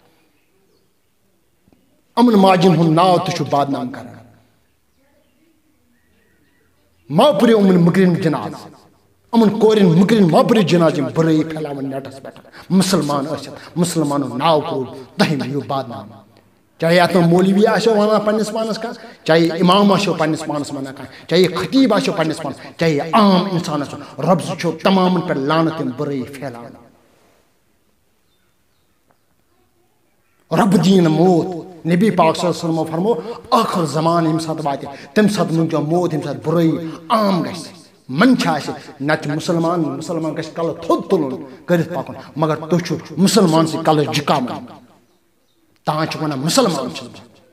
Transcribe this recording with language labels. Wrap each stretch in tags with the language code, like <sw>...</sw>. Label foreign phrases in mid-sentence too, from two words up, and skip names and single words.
<ks>یِمن ماجن ہُنٛد ناو تہِ چھُ بدنام کران ما پٔرِو یِمن مُکرین جناز یِمن کورٮ۪ن مُکرین ما پٔرِو جناز یِم برٲیی پھیلاون نیٹس پٮ۪ٹھ مسلمان ٲسِتھ مسلمانُن ناو کوٚرُن تۄہہِ یِیِو بدنام چاہے اتھ مولوی آسیو ونان پننس پانس کانٛہہ چاہے امام آسیو پننس پانس ونان کانٛہہ چاہے خطیب آسیو پننس پانس چاہے عام انسان آسیو رب سُہ چھُ تمامن پٮ۪ٹھ لعنت یِم برٲیی پھیلاوان رب دِیِن موت نبی پاک</ks> <ar>صلی اللہ علیہ وسلمو</ar> <ks>فرمو ٲخر زمان ییٚمہِ ساتہٕ واتہِ تمہِ ساتہٕ مٔنگِو موت ییٚمہِ ساتہٕ برٲیی عام گژھِ منچھ آسہِ نتہٕ مسلمان گژھِ کلہٕ تھوٚد تُلُن کٔرِتھ پکُن مگر تُہۍ چھُو مسلمان سٕے کلہٕ جُکاوان تاں چھُ ونان مسلمان چھُس بہٕ</ks>